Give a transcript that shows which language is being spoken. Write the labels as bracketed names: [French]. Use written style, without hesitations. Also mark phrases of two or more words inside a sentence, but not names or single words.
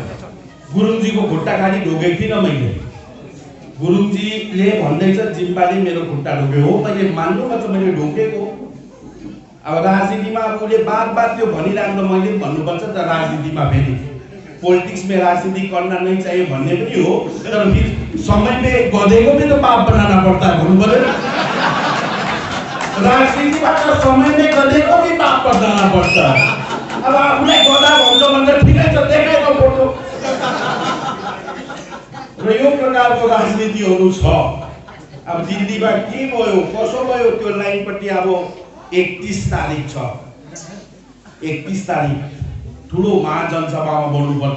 [Nepali] गुरुङजीको खुट्टा खाली ढोगेको थिइनँ मैले। गुरुङजीले भन्दैछ जिम्बाले मेरो खुट्टा ढोक्यो, हो मैले मान्नुपर्छ, मैले ढोकेको। अब राजनीतिमा अब उसले बार त्यो भनिरहँदा मैले भन्नुपर्छ त, राजनीतिमा फेरि [Hindi] पोलिटिक्स में राजनीति करना नहीं चाहिए [Nepali] भन्ने पनि हो, तर [Hindi] फिर समय में गधे को भी तो बाप बनाना पड़ता है, [Nepali] भन्नु पर्यो। [Hindi] राजनीतिबाट समय में गधे को भी बाप बनाना पड़ता है। [Nepali] अब आफूलाई गधा भन्छ भन्दा ठिकै छ, देखाएको फोटो। र यो प्रकारको राजनीतिहरू छ। अब दिल्लीमा के भयो, कसो भयो, त्यो लाइनपट्टि अब 31 तारिख छ, 31 तारिख ठुलो महाजनसभामा बोल्नुपर्छ।